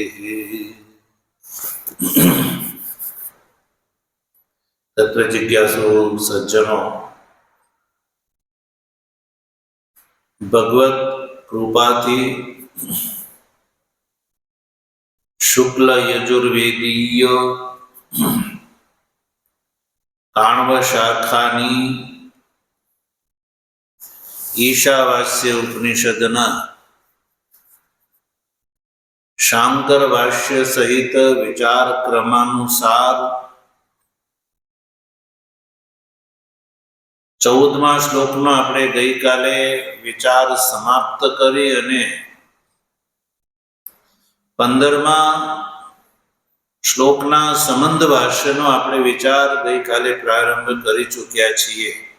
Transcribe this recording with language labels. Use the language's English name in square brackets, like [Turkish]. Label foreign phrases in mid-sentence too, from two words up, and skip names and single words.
[Gujarati] તત્વ જિજ્ઞાસુ સજ્જનો, ભગવત કૃપાથી શુક્લ યજુર્વેદીય કાણ્વ શાખાની ઈશાવાસ્ય ઉપનિષદના શાંકર ભાષ્ય સહિત વિચાર ક્રમાનુસાર 14મા શ્લોકનો આપણે ગઈકાલે વિચાર સમાપ્ત કરી અને 15મા શ્લોકના સંબંધ ભાષ્યનો આપણે વિચાર ગઈકાલે પ્રારંભ કરી ચૂક્યા છીએ।